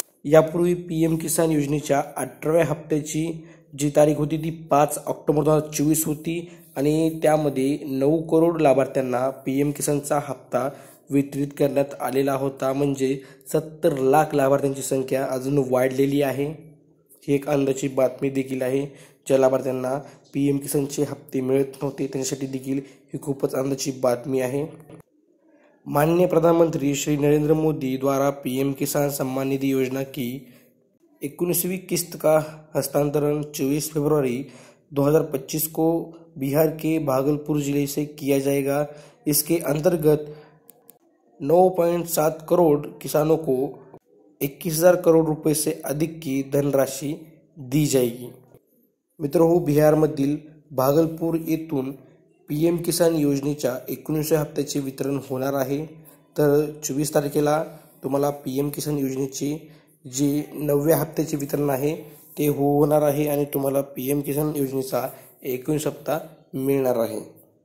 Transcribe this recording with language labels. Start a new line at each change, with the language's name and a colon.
Marathi: यापूर्वी PM किसान योजनेच्या 18व्या हप्त्याची जी तारीख होती ती 5 ऑक्टोबर 2024 होती आणि त्यामध्ये 9 करोड लाभार्थ्यांना PM किसानचा हप्ता वितरित करण्यात आलेला होता. म्हणजे 70 लाख लाभार्थ्यांची संख्या अजून वाढलेली आहे. ही एक आनंदाची बातमी देखील आहे. ज्या लाभार्थ्यांना PM किसानचे हप्ते मिळत नव्हते त्यांच्यासाठी देखील ही खूपच आनंदाची बातमी आहे.
Hindi: माननीय प्रधानमंत्री श्री नरेंद्र मोदी द्वारा PM किसान सम्मान निधि योजना की 19वीं किस्त का हस्तांतरण 24 फरवरी 2025 को बिहार के भागलपुर जिले से किया जाएगा. इसके अंतर्गत 9.7 करोड़ किसानों को 21,000 करोड़ रुपए से अधिक की धनराशि दी जाएगी.
Marathi: मित्रों, बिहारमधील भागलपुर येथून PM किसान योजनेच्या 19व्या हप्त्याचे वितरण होणार आहे. तर 24 तारखेला तुम्हाला PM किसान योजनेचे जे 9व्या हप्त्याचे वितरण आहे ते होणार आहे आणि तुम्हाला PM किसान योजनेचा 19 हप्ता मिळणार आहे.